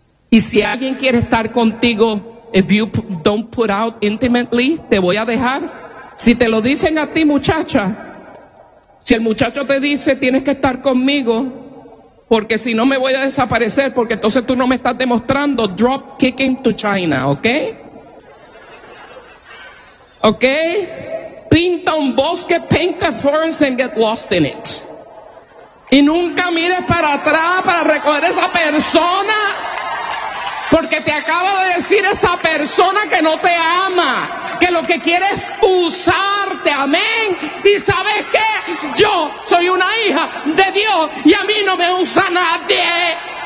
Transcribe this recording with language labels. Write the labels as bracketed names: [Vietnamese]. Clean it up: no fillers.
[Spanish] Y si alguien quiere estar contigo, [English] if you don't put out intimately, [Spanish] te voy a dejar. Si te lo dicen a ti, muchacha, si el muchacho te dice, tienes que estar conmigo, porque si no me voy a desaparecer, porque entonces tú no me estás demostrando, [English] drop kicking to China, [Spanish] ¿ok? ¿Ok? Pinta un bosque, [English] paint the forest and get lost in it. [Spanish] Y nunca mires para atrás para recoger a esa persona, porque te acaba de decir esa persona que no te ama, que lo que quiere es usarte, amén. Y ¿sabes qué? Yo soy una hija de Dios y a mí no me usa nadie.